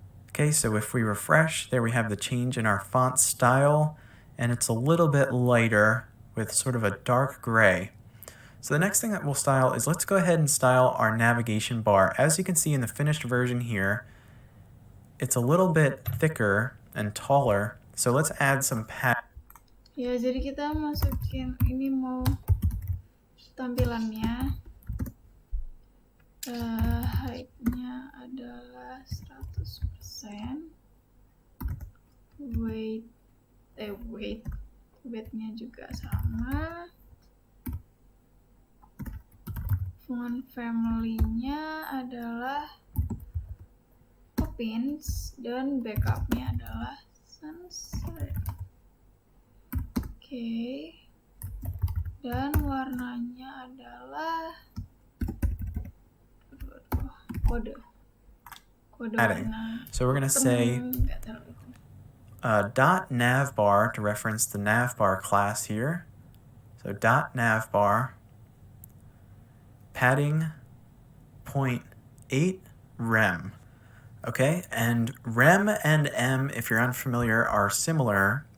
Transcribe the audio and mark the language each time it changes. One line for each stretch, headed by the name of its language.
English: Okay, so if we refresh, there we have the change in our font style, and it's a little bit lighter with sort of a dark gray. So the next thing that we'll style is, let's go ahead and style our navigation bar. As you can see in the finished version here, it's a little bit thicker and taller, so let's add some padding.
Indonesian: Ya, jadi kita masukin ini mau tampilannya. Height-nya adalah 100%. Weight-nya juga sama. Font family-nya adalah Poppins dan backup-nya adalah Sans Serif. Oke. Dan warnanya adalah kode warna.
English: So we're going to say .navbar to reference the navbar class here. So .navbar, padding 0.8 rem. Okay, and rem and m, if you're unfamiliar, are similar.